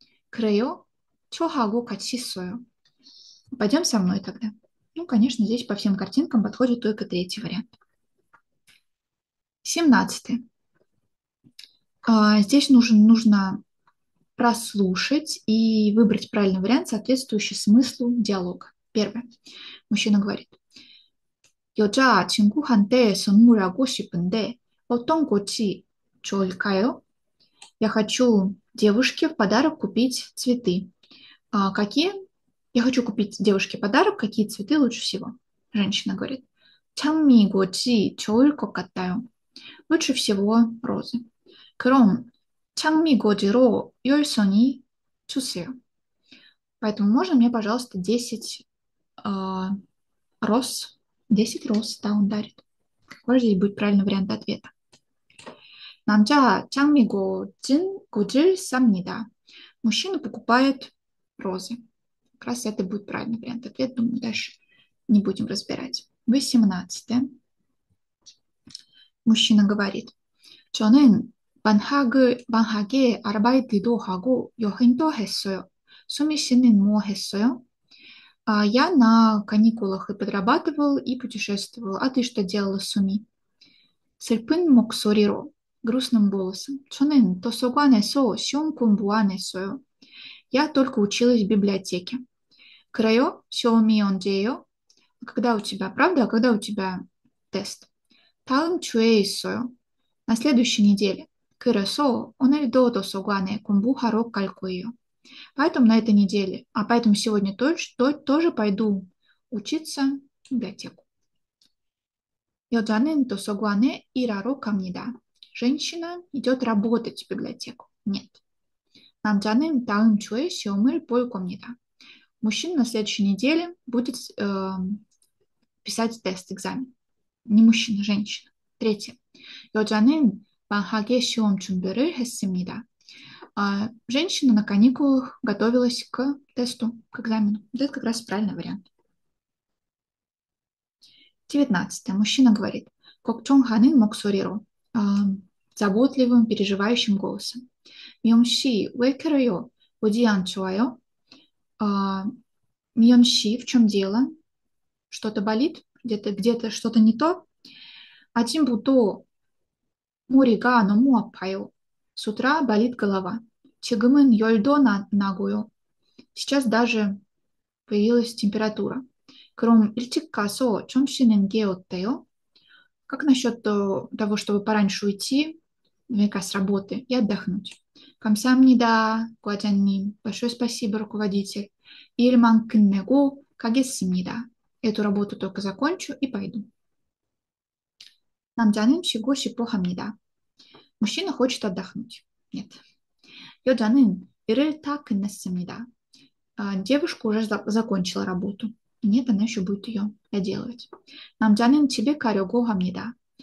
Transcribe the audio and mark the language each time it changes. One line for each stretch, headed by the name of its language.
Korean: "그래요? 저하고 같이 있어요".
Russian: Пойдем со мной тогда. Ну, конечно, здесь по всем картинкам подходит только третий вариант. 17. Здесь нужно прослушать и выбрать правильный вариант, соответствующий смыслу диалога. Первое. Мужчина говорит:
Korean: "여자 친구한테 선물하고 싶은데 어떤 꽃이 좋을까요?"
Russian: Я хочу девушке в подарок купить цветы. Какие? Я хочу купить девушке подарок. Какие цветы лучше всего? Женщина говорит:
Korean: "장미꽃이 좋을 것 같아요".
Russian: Лучше всего розы.
Korean: 그럼 장미꽃으로 10송이 주세요.
Russian: Поэтому можно мне, пожалуйста, 10 роз? 10 роз, да, он дарит. Какой же здесь будет правильный вариант ответа?
Korean: 남자 꽃을 쌉니다.
Russian: Мужчина покупает розы. Как раз это будет правильный вариант ответа. Думаю, дальше не будем разбирать. 18. Мужчина говорит:
Korean: "저는 방학에 아르바이트도 하고 여행도 했어요. 수미 씨는 뭐 했어요?"
Russian: Я на каникулах и подрабатывал, и путешествовал. А ты что делала, Суми?
Korean: 슬픈 목소리로,
Russian: грустным голосом.
Korean: 저는 도서관에서 시험 공부 안 했어요.
Russian: Я только училась в библиотеке.
Korean: 그래요? 시험이 언제예요?
Russian: Когда у тебя, правда? А когда у тебя тест?
Korean: 다음 주에 있어요.
Russian: На следующей неделе.
Korean: 그래서 오늘도 도서관에 공부하러 갈 거예요.
Russian: Поэтому на этой неделе, поэтому сегодня тоже пойду учиться в библиотеку.
Korean: 여자는 도서관에 일하러 갑니다.
Russian: Женщина идет работать в библиотеку. Нет.
Korean: 남자는 다음 주에 시험을 볼 겁니다.
Russian: Мужчина на следующей неделе будет писать тест, экзамен. Не мужчина, женщина. Третье.
Korean: 여자는 방학에 시험 준비를 했습니다.
Russian: Женщина на каникулах готовилась к тесту, к экзамену. Это как раз правильный вариант. 19. Мужчина говорит:
Korean: 걱정하는 목소리로,
Russian: заботливым, переживающим голосом.
Korean: 미영 씨, 왜 그래요? 어디 안 좋아요?
Russian: 미영 씨, в чем дело? Что-то болит? Где-то что-то не то?
Korean: 아침부터 머리가 너무 아파요.
Russian: С утра болит голова.
Korean: 지금은 열도 나고요.
Russian: Сейчас даже появилась температура.
Korean: 그럼 일찍 가서 좀 쉬는 게 어때요?
Russian: Как насчет того, чтобы пораньше уйти, наверняка с работы, и отдохнуть?
Korean: 감사합니다, 과장님.
Russian: Большое спасибо, руководитель.
Korean: 일만 끝내고 가겠습니다.
Russian: Эту работу только закончу и пойду.
Korean: 남자는 쉬고 싶어 합니다.
Russian: Мужчина хочет отдохнуть. Нет.
Korean: 여자는 일을 다 끝냈습니다.
Russian: Девушка уже закончила работу. Нет, она еще будет ее доделывать.
Korean: 남자는 집에 가려고 합니다.